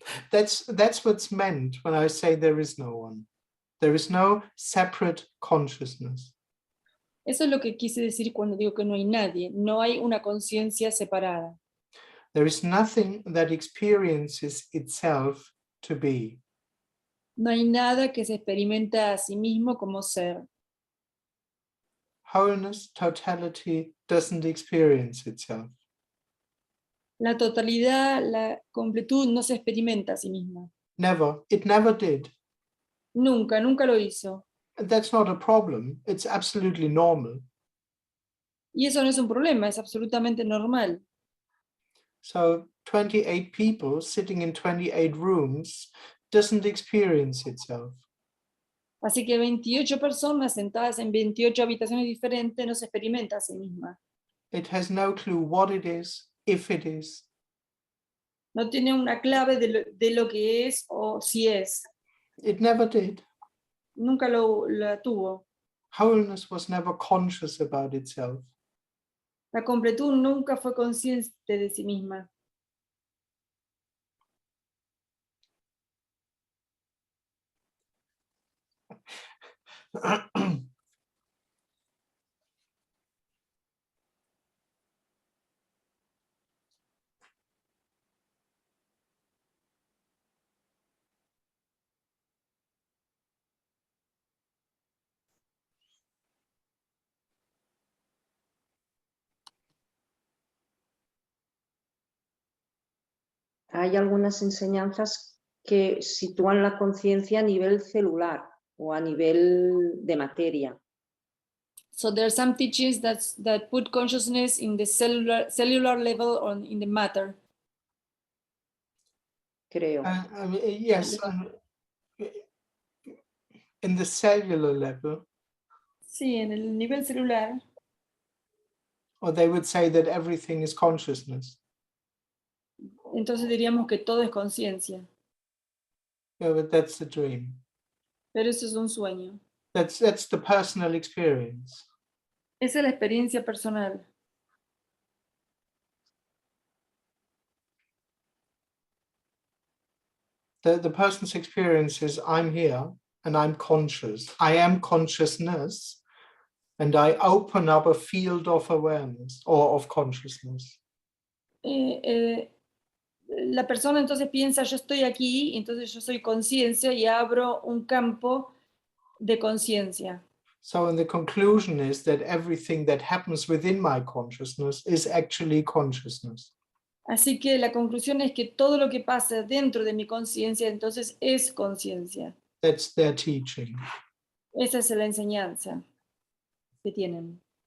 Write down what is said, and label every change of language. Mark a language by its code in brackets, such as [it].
[en] That's what's meant when I say there is no one. There is no separate consciousness. [es] Eso es lo que quise decir cuando digo que no hay nadie. No hay una conciencia separada. [en] There is nothing that experiences itself to be. [es] No hay nada que se experimenta a sí mismo como ser. [en] Wholeness, totality doesn't experience itself. [es] La totalidad, la completud no se experimenta a sí misma. [en] Never. It never did. [es] Nunca, nunca lo hizo. [en] That's not a problem. It's absolutely normal. [es] Y eso no es un problema, es absolutamente normal. [en] So 28 people sitting in 28 rooms doesn't experience itself. [es] Así que 28 personas sentadas en 28 habitaciones diferentes no se experimenta a sí misma. [en] It has no clue what it is, if it is. [es] No tiene una clave de lo que es o si es. [en] It never did. [es] Nunca la tuvo. [en] Wholeness was never conscious about itself. [es] La completud nunca fue consciente de sí misma. Hay algunas enseñanzas que sitúan la conciencia a nivel celular o a nivel de materia. [en] So there are some teachings that put consciousness in the cellular level or in the matter. [es] Creo. [en] Yes, in the cellular level. [es] Sí, en el nivel celular. [en] Or they would say that everything is consciousness. [es] Entonces diríamos que todo es conciencia. [en] Yeah, but that's the dream. [es] Pero eso es un sueño. [en] That's the personal experience. [es] Esa es la experiencia personal. [en] The person's experience is I'm here and I'm conscious. I am consciousness and I open up a field of awareness or of consciousness. [es] La persona entonces piensa yo estoy aquí, entonces yo soy conciencia y abro un campo de conciencia. [en] So and the conclusion is that everything that happens within my consciousness is actually consciousness. [es] Así que la conclusión es que todo lo que pasa dentro de mi conciencia entonces es conciencia. That's their teaching. Esa es la enseñanza que tienen.